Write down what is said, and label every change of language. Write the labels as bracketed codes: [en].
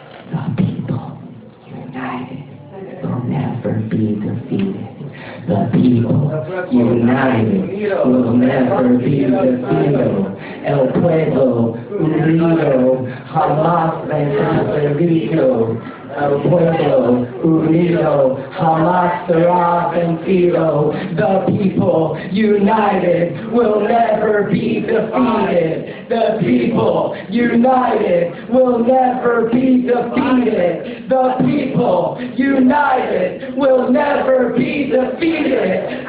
[en] The people united will never be defeated. The people united will never be defeated. [es] El pueblo unido jamás será vencido. El pueblo unido jamás será vencido. [en] The people united will never be defeated. The people united will never be defeated. The people united will never be defeated.